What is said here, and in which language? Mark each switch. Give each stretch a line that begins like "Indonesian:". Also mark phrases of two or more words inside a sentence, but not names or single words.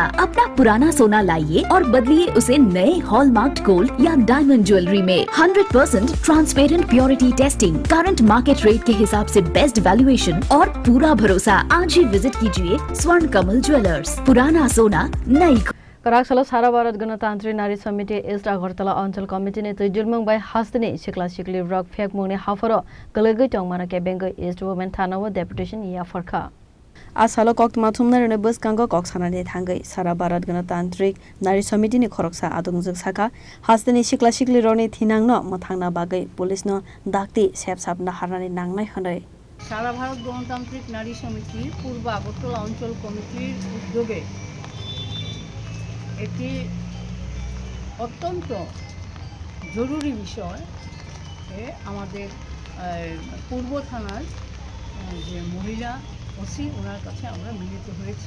Hindi: अपना पुराना सोना लाइए और बदलिए उसे नए
English: hallmarked gold
Hindi: या
English: diamond jewellery
Hindi: में। 100%
English: transparent purity testing, current market rate
Hindi: के हिसाब से
English: best valuation
Hindi: और पूरा भरोसा। आज ही विजिट कीजिए स्वर्ण कमल ज्वेलर्स। पुराना सोना नई।
Kok Borok: कराकसाला सारा भारत गणतान्त्रिक नारी समिति इस्ट अगरतला अंचल कमिटिनि तैजुलमंग बाय हास्तिनि सिख्ला सिख्लि रक फेकमुंनि हाफरो गलगै टंगमाना केबेंग इस्ट वुमेन थानाव डेपुटेशन या फरखा आसालो कक माथुमनारने बसकांग कक सानानि थांगै सारा भारत गणतान्त्रिक नारी समितिनि खरकसा आदुंजों साखा हास्तिनि सिख्ला सिख्लि रनि थिनांनो मथांना बागै पुलिसनो दाक्ति सेबसाबना हारनानि नांनाय हनै
Bangla: সারা ভারত গণতান্ত্রিক নারী সমিতি পূর্ব আগরতলা অঞ্চল কমিটির উদ্যোগে এটি অত্যন্ত জরুরি বিষয় আমাদের পূর্ব থানার যে মহিলা ওসি ওনার কাছে আমরা মিলিত হয়েছি।